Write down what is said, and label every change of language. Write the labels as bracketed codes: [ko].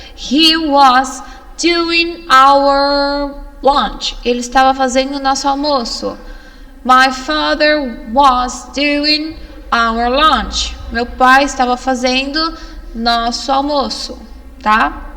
[en] He was doing our lunch. [pt] Ele estava fazendo o nosso almoço. [en] My father was doing our lunch. [pt] Meu pai estava fazendo nosso almoço, tá?